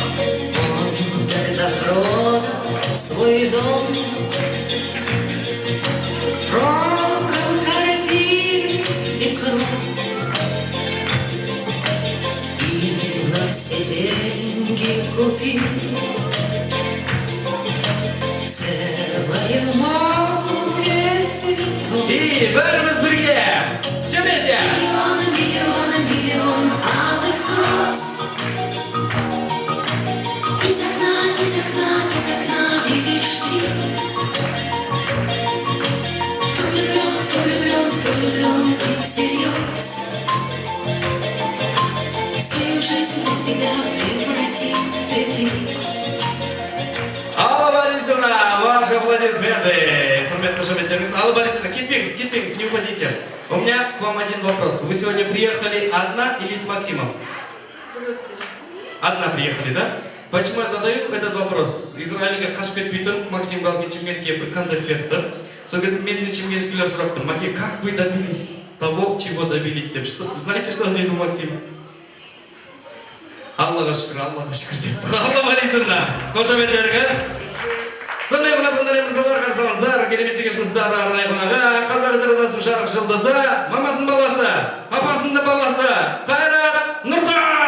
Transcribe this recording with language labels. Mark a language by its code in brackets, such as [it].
[ru] Он тогда продал свой дом, продал картины и кровь, и на все деньги купил целое море цветов. [kk] И бәріміз бірге, сөйлесе! [ru] Миллион алых роз. Из окна видишь ты. Кто влюблен и всерьез. Свою жизнь для тебя превратит в цветы. Алла Борисовна, ваши аплодисменты. [kk] Құрметті қошеметтеріңіз. [ru] Алла Борисовна, кетпеңіз, не уходите. У меня к вам один вопрос. Вы сегодня приехали одна или с Максимом? Одна приехали, да? Почему я задаю этот вопрос? [kk] Израильге қашып кетпей тұрып, Максим Галкин Чемкентке бір концерт берді, да? Сол кезде местный чемкентскийлер сұрап тұр, Маке, [ru] как вы добились того, чего добились? Знаете, что ответил Максим? [kk] Аллаға шүкір депті. Алла Борисовна, қошеметтеріңіз. Сондай қонақтар мырзалар, қарсы алыңыздар. Керемет кешімізді арнайы қонағы Қазақ эстрадасының жарық жұлдызы, мамасының баласы, папасының баласы Қайрат Нұртас.